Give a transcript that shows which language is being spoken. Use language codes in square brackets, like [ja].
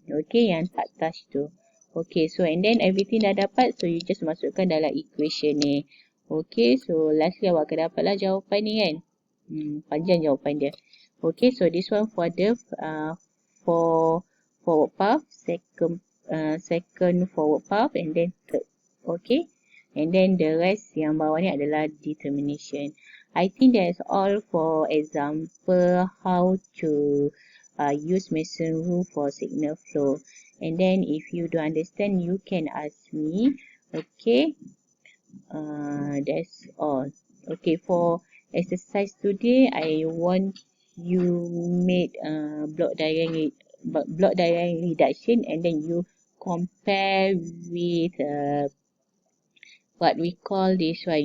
[en] Okay, [ms] yang tak [en] touch tu. Okay, so and then everything [ms] dah dapat, [en] so you just [ms] masukkan dalam [en] equation ni. Okay, so lastly [ms] awak akan dapatlah jawapan ni kan. Panjang jawapan dia. [en] Okay, so this one for the for forward path, second forward path, and then third. Okay, and then the rest [ms] yang bawah ni adalah [en] determination. I think that's all for example how to use Mason rule for signal flow. And then if you don't understand, you can ask me. Okay, that's all. Okay, for exercise today, I want you make block diagram reduction, and then you compare with what we call this one.